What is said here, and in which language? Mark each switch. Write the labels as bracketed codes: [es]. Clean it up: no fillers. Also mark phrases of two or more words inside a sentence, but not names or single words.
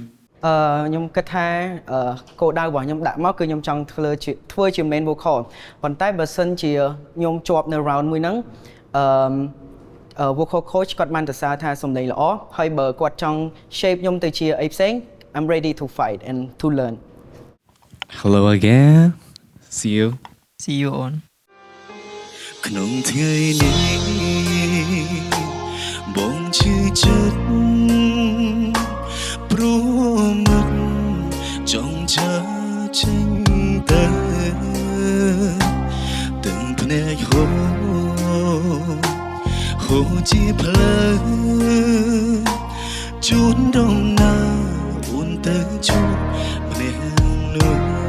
[km] ខ្ញុំគិតថាគោលដៅរបស់ខ្ញុំដាក់មកគឺខ្ញុំចង់ធ្វើជា [en] main vocal [km] ប៉ុន្តែបើសិនជាខ្ញុំជាប់នៅ round មួយហ្នឹង [en] vocal coach [km] គាត់បានទៅសារថាសំឡេងល្អហើយបើគាត់ចង់ shape ខ្ញុំទៅជាអីផ្សេង [en] I'm ready to fight and to learn Hello again see you on [km] ក្នុងថ្ងៃនេះបងឈឺចិត្តព្រោះមុខចង់ចាចេញទៅទាំងភ្នែកហូរជាផ្លូវជូនរងណាអូនទៅជួបម្នាក់នោះ